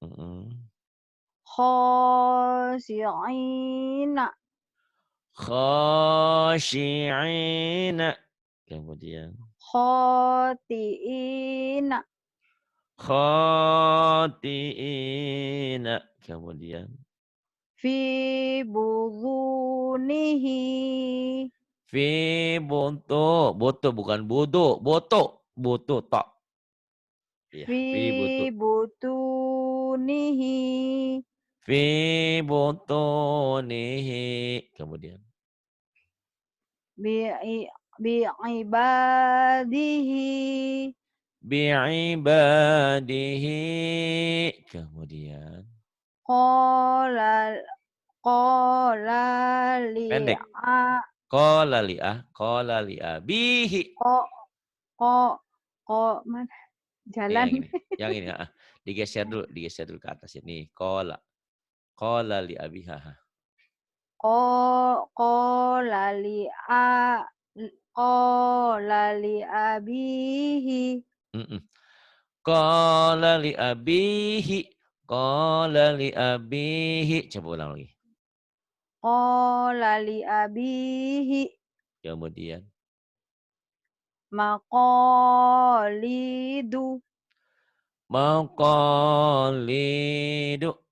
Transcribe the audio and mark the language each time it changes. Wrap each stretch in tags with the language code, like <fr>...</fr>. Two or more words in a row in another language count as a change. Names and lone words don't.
<ar>Khasi'ina. Khashi'ina.</ar> <id>Kemudian</id> <ar>Khati'ina. khati'ina. Kemudian في بطونه.</ar> <id>fi buntu. Boto bukan bodo. Boto. Boto tak. Iya,</id> <ar>Fi fi butu. butunihi. في بطونه.</ar> <id>Kemudian</id> <ar>Bi'i bi'ibadihi. bi'ibadihi. Kemudian قال قال</ar> <id>pendek.</id> <ar>li'a قال لأبيه. qa qa qa mana</ar> <id>Nih jalan. yang ini. Digeser dulu ke atas ini.</id> <ar>قال لأبيها. قال لأ قال لأبيه. Mm-mm. قال لأبيه. قال لأبيه.</ar> <id>Coba ulang lagi.</id> <ar>قال لأبيه.</ar> <id>Kemudian</id> <ar>Maqalidu. maqalidu.</ar>